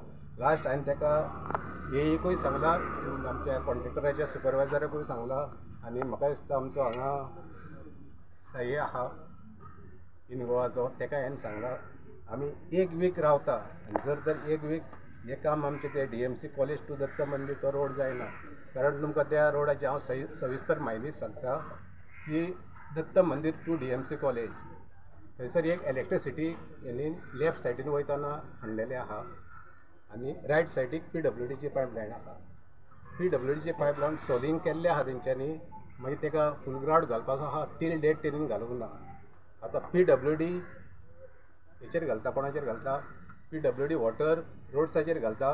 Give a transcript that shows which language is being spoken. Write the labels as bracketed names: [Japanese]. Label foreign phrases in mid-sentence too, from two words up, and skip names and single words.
[Konkani] लास्ट हांवें ताका AEकूय सांगला, आमच्या कॉन्ट्रॅक्टराच्या सुपरवायझराकूय सांगला. आनी म्हाका दिसता आमचो हांगा साई आहा इन गोवाचो, ताका हांवें सांगला आमी 1 वीक रावता. आनी जर तर 1 वीक हे काम आमचें ते DMC कॉलेज टू दत्त मंदिर तो रोड जायना, कारण तुमकां त्या रोडाची हांव सविस्तर म्हायती सांगता की दत्त मंदिर टू DMC कॉलेज थंयसर एक इलेक्ट्रिसिटी हेणी लेफ्ट सायडीन वयतना हाडलेलें आहा. आनी रायट सायडीक PWDची पायपलायन आहा. PWDची पायपलायन सोलिंग केल्लें आहा तेंच्यांनी, मागीर ताका [English] full grout [Konkani] घालपाचो आहा. [English] till date [Konkani] तेणीन घालूंक ना. आतां PWD हेचेर घालता, कोणाचेर घालता, PWD वॉटर रोड्साचेर घालता.